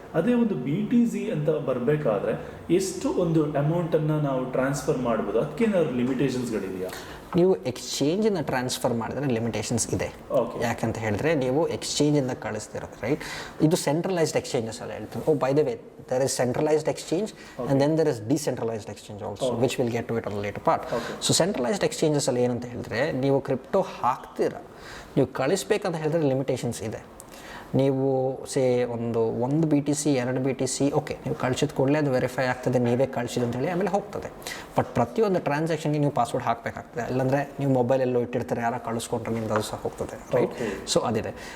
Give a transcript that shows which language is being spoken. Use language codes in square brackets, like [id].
[kn] ಅದೇ ಒಂದು BTC ಅಂತ ಬರಬೇಕಾದ್ರೆ ಎಷ್ಟು ಒಂದು ಅಮೌಂಟನ್ನು ನಾವು ಟ್ರಾನ್ಸ್ಫರ್ ಮಾಡ್ಬೋದು, ಅದಕ್ಕೇನಾದ್ರು ಲಿಮಿಟೇಷನ್ಸ್ಗಳಿದೆಯಾ? ನೀವು ಎಕ್ಸ್ಚೇಂಜಿಂದ ಟ್ರಾನ್ಸ್ಫರ್ ಮಾಡಿದ್ರೆ ಲಿಮಿಟೇಷನ್ಸ್ ಇದೆ. [en] Okay. [kn] ಯಾಕಂತ ಹೇಳಿದ್ರೆ ನೀವು ಎಕ್ಸ್ಚೇಂಜಿಂದ ಕಳಿಸ್ತಿರೋದು, ರೈಟ್? ಇದು ಸೆಂಟ್ರಲೈಸ್ಡ್ ಎಕ್ಸ್ಚೇಂಜಸ್ ಅಲ್ಲ ಹೇಳ್ತೀನಿ. [en] Oh, by the way, there is centralized exchange and then there is decentralized exchange also, which we'll get to it on a later part. [kn] So centralized exchanges ಅಲ್ಲಿ ಏನಂತ ಹೇಳಿದ್ರೆ, ನೀವು ಕ್ರಿಪ್ಟೋ ಹಾಕ್ತೀರಾ, ನೀವು ಕಳಿಸ್ಬೇಕಂತ ಹೇಳಿದ್ರೆ ಲಿಮಿಟೇಷನ್ಸ್ ಇದೆ. ನೀವು ಒಂದು BTC 2 BTC ಓಕೆ, ನೀವು ಕಳಿಸಿದ ಕೂಡಲೇ ಅದು ವೆರಿಫೈ ಆಗ್ತದೆ, ನೀವೇ ಕಳಿಸಿದ್ದು ಅಂತೇಳಿ ಆಮೇಲೆ ಹೋಗ್ತದೆ. ಬಟ್ ಪ್ರತಿಯೊಂದು ಟ್ರಾನ್ಸಾಕ್ಷನ್ಗೆ ನೀವು ಪಾಸ್ವರ್ಡ್ ಹಾಕಬೇಕಾಗ್ತದೆ, ಇಲ್ಲಾಂದರೆ ನೀವು ಮೊಬೈಲೆಲ್ಲೋ ಇಟ್ಟಿರ್ತಾರೆ, ಯಾರೋ ಕಳಿಸ್ಕೊಂಡ್ರೆ ನಿಮ್ದು ಅದು ಸಹ ಹೋಗ್ತದೆ, ರೈಟ್? ಸೊ ಅದಿದೆ.